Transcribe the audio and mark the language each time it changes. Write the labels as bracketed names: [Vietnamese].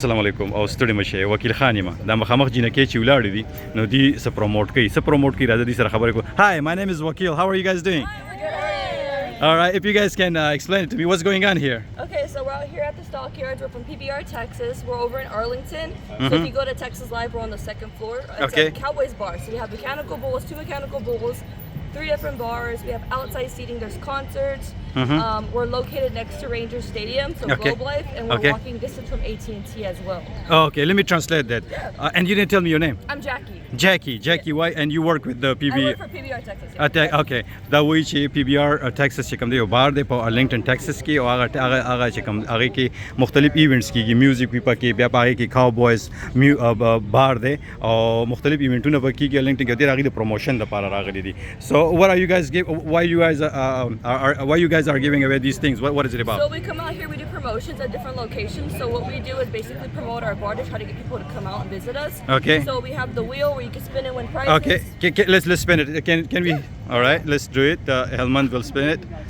[Pashto] السلام علیکم او ستړي مشه وکیل خان یم دا مخامخ جنکې چې ولاړې دي نو دی څه پروموټ کوي راځي دي سره خبرې کو [English] Hi, my name is Wakil. How are you guys doing? All right, if you guys can explain it to me, what's going on here? Okay, so we're out here at the stockyards. We're from PBR, Texas. We're over in Arlington. So if you go to Texas Live, we're on the second floor. It's a Cowboys bar. So we have mechanical bulls, 2 mechanical bulls, 3 different bars. We have outside seating. There's concerts. We're located next to Ranger Stadium, so Globe Life, and we're walking distance from AT&T as well. Okay, let me translate that. And you didn't tell me your name. I'm Jackie. Jackie, why? And you work with the PBR? I work for PBR, Texas. Yeah. [Pashto] Okay, دا وایي چې PBR Texas چې کوم دی یو بار دی په Arlington, Texas کې او هغه چې کوم هغه کې مختلف ایونټس کېږي میوزیک وی پکې بیا پاره کې Cowboys بار دی او مختلف ایونټونه پکې کېږي Arlington کې ډېر هغه د پروموشن لپاره راغلي دي. [English] So what are you guys why you guys are giving away these things? What is it about? So we come out here, we do promotions at different locations. So what we do is basically promote our bar to try to get people to come out and visit us. Okay. So we have the wheel where you can spin and win prizes. Okay, let's spin it. Can we? All right, let's do it. Helman will spin it.